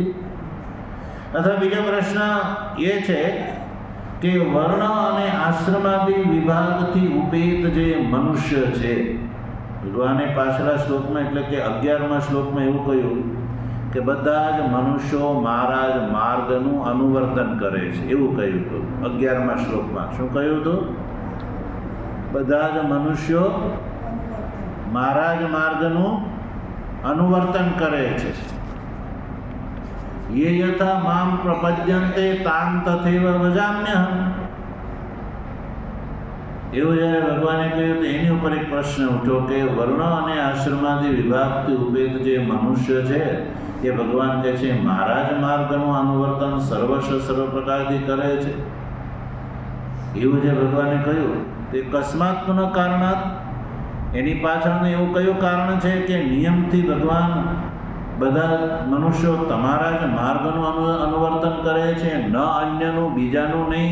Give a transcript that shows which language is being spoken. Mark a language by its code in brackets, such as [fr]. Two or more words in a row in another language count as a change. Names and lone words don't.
[gu] અથવા બીજો પ્રશ્ન એ છે કે વર્ણ અને આશ્રમાદિ વિભાગથી ઉપેત જે મનુષ્ય છે, ભગવાને પાછલા શ્લોકમાં એટલે કે 11મા શ્લોકમાં એવું કહ્યું કે બધા જ મનુષ્યો મારા જ માર્ગનું અનુવર્તન કરે છે, એવું કહ્યું હતું 11મા શ્લોકમાં. શું કહ્યું હતું? બધા જ મનુષ્યો મારા જ માર્ગનું અનુવર્તન કરે છે. [sa] ये यथा माम प्रपद्यन्ते तान तथैव भजाम्यहम्. [gu] એવું જ્યારે ભગવાને કહ્યું તો એની ઉપર એક પ્રશ્ન ઉઠ્યો કે વર્ણ અને આશ્રમાદિ વિભાગથી ઉપેત જે મનુષ્ય છે એ ભગવાન કહે છે મારા જ માર્ગનું અનુવર્તન સર્વ પ્રકારથી કરે છે. એવું જે ભગવાને કહ્યું તે [sa] कस्मात् पुनः कारणात्, [gu] એની પાછળનું એવું કયું કારણ છે કે નિયમથી ભગવાન બધા મનુષ્યો તમારા જ માર્ગનું અનુવર્તન કરે છે, ન અન્યનું, બીજાનું નહીં?